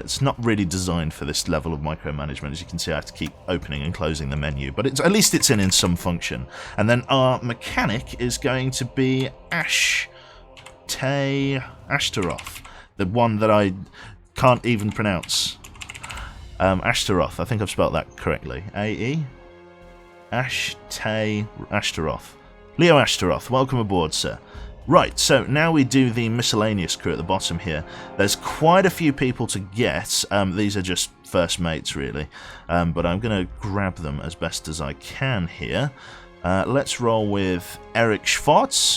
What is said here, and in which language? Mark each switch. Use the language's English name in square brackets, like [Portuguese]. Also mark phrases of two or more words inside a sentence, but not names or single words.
[English] It's not really designed for this level of micromanagement. As you can see, I have to keep opening and closing the menu. But at least it's in some function. And then our mechanic is going to be Ashtaroth. The one that I can't even pronounce. Ashtaroth. I think I've spelled that correctly. A-E? Ashtaroth. Leo Ashtaroth. Welcome aboard, sir. Right, so now we do the miscellaneous crew at the bottom here. There's quite a few people to get. These are just first mates, really. But I'm going to grab them as best as I can here. Let's roll with Eric Schwartz.